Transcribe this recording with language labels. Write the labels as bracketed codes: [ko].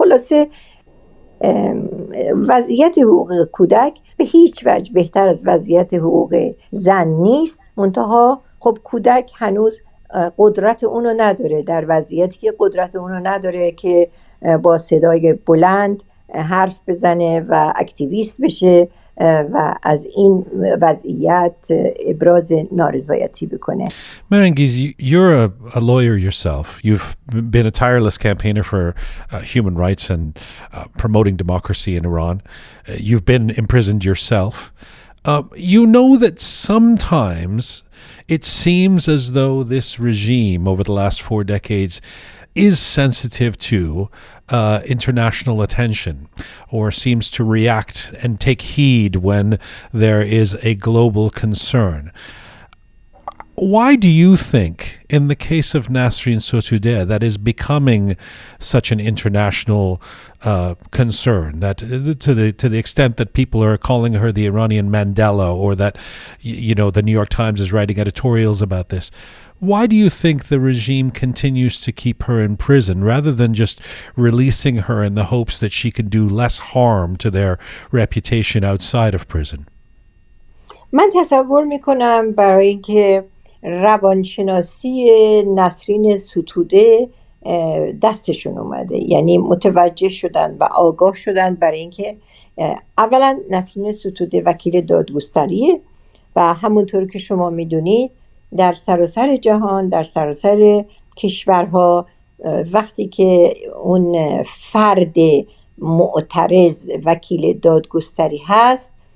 [fa] خلاصه وضعیت حقوق کودک به هیچ وجه بهتر از وضعیت حقوق زن نیست، منتها خب کودک هنوز قدرت اونو نداره، در وضعیتی که قدرت اونو نداره که با صدای بلند حرف بزنه و اکتیویست بشه و از این وضعیت ابراز نارضایتی بکنه. [en] Mehrangiz, you're a lawyer yourself. You've been a tireless campaigner for human rights and promoting democracy in Iran. You've been imprisoned yourself. You know that sometimes it seems as though this regime over the last 4 decades is sensitive to international attention, or seems to react and take heed when there is a global concern. Why do you think, in the case of Nasrin Sotoudeh, that is becoming such an international concern, that to the extent that people are calling her the Iranian Mandela, or that the New York Times is writing editorials about this? Why do you think the regime continues to keep her in prison rather than just releasing her in the hopes that she can do less harm to their reputation outside of prison? [fa] من تصور میکنم برای اینکه روانشناسی نسرین ستوده دستشون اومده، یعنی متوجه شدن و آگاه شدن برای اینکه اولا نسرین ستوده وکیل دادگستریه و همونطور که شما میدونید در سراسر جهان، در سراسر کشورها، وقتی که اون فرد معترض وکیل دادگستری هست،